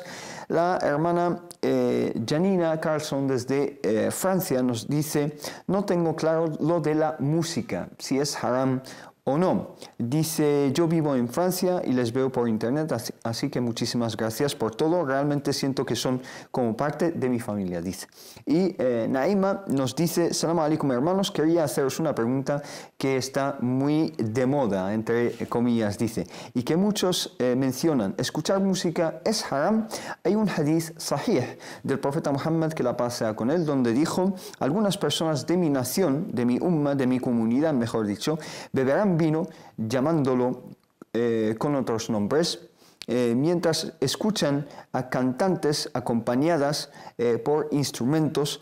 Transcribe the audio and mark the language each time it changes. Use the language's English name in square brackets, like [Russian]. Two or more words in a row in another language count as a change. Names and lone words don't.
[Spanish] La hermana Janina Carlson desde Francia nos dice: no tengo claro lo de la música, si es haram o no. Dice: yo vivo en Francia y les veo por internet, así que muchísimas gracias por todo. Realmente siento que son como parte de mi familia, dice. Y Naima nos dice: [Arabic] سلام عليكم [Spanish] hermanos, quería haceros una pregunta que está muy de moda, entre comillas, dice, y que muchos mencionan. ¿Escuchar música es haram? Hay un [Arabic] حديث صحيح [Spanish] del profeta Muhammad, que la paz sea con él, donde dijo: algunas personas de mi nación, de mi umma, de mi comunidad, mejor dicho, beberán vino llamándolo con otros nombres, mientras escuchan a cantantes acompañadas por instrumentos.